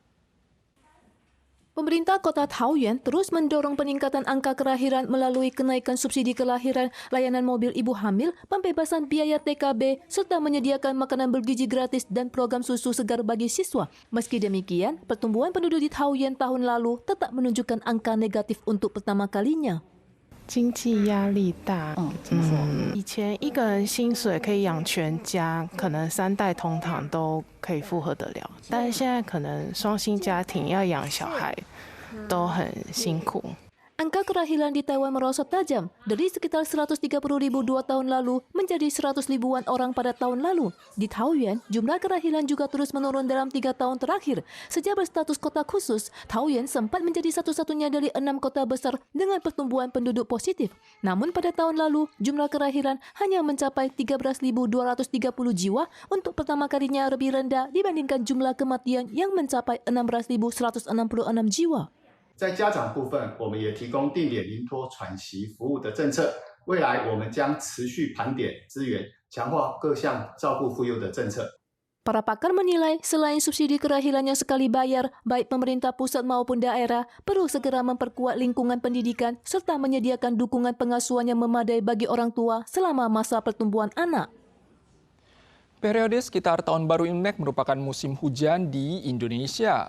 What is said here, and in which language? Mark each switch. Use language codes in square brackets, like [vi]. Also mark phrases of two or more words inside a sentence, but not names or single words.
[id] Pemerintah kota Taoyuan terus mendorong peningkatan angka kelahiran melalui kenaikan subsidi kelahiran, layanan mobil ibu hamil, pembebasan biaya TKB, serta menyediakan makanan bergizi gratis dan program susu segar bagi siswa. Meski demikian, pertumbuhan penduduk di Taoyuan tahun lalu tetap menunjukkan angka negatif untuk pertama kalinya. [zh] 经济压力大，以前一个人薪水可以养全家，可能3代同堂都可以负荷得了，但是现在可能双薪家庭要养小孩都很辛苦。 [id] Angka kelahiran di Taiwan merosot tajam, dari sekitar 130.000 2 tahun lalu menjadi 100 ribuan orang pada tahun lalu. Di Taoyuan, jumlah kelahiran juga terus menurun dalam 3 tahun terakhir. Sejak berstatus kota khusus, Taoyuan sempat menjadi satu-satunya dari 6 kota besar dengan pertumbuhan penduduk positif. Namun pada tahun lalu, jumlah kelahiran hanya mencapai 13.230 jiwa untuk pertama kalinya lebih rendah dibandingkan jumlah kematian yang mencapai 16.166 jiwa. [zh] 在家长部分，我们也提供定点临托喘息服务的政策。未来我们将持续盘点资源，强化各项照顾妇幼的政策。 [id] Para pakar menilai selain subsidi kelahiran yang sekali bayar, baik pemerintah pusat maupun daerah perlu segera memperkuat lingkungan pendidikan serta menyediakan dukungan pengasuhan yang memadai bagi orang tua selama masa pertumbuhan anak. Periode sekitar Tahun Baru Imlek merupakan musim hujan di Indonesia.